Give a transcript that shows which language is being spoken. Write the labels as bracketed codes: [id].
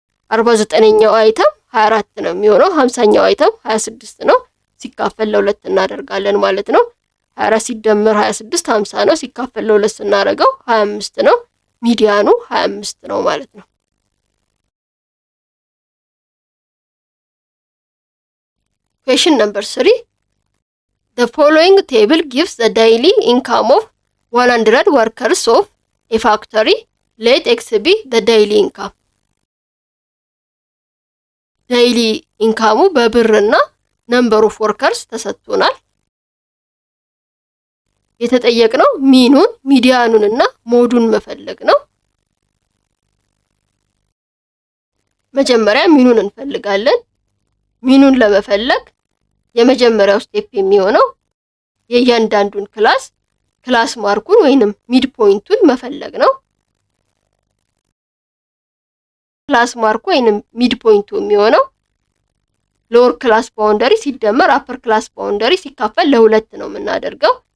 [am] 49ኛው አይተም 24 ነው የሚሆነው። 50ኛው አይተም 26 ነው። ሲካፈል ለ2 እናደርጋለን ማለት ነው። 24 ሲደመር 26 50 ነው። ሲካፈል ለ2 ስናደርገው 25 ነው። ሚዲያኑ 25 ነው ማለት ነው። [en] Question number 3. The following table gives the daily income of 100 workers of a factory. Let X be the daily income. [am] ዴይሊ ኢንካሙ በብርና ነምበር ኦፍ ወርከርስ ተሰጥቶናል። የተጠየቅነው ሚኑን ሚዲያኑን እና ሞዱን መፈለግ ነው። መጀመሪያ ሚኑን እንፈልጋለን። ሚኑን ለመፈለግ የመጀመሪያው ስቴፕ የሚሆነው የእያንዳንዱን ክላስ ማርኩን ወይንም ሚድ ፖይንቱን መፈለግ ነው። ክላስ ማርኩ ወይንም ሚድ ፖይንቱ የሚሆነው ሎወር ክላስ ባውንደሪ ሲደመር አፐር ክላስ ባውንደሪ ሲካፈል ለ2 ነው የምናደርገው።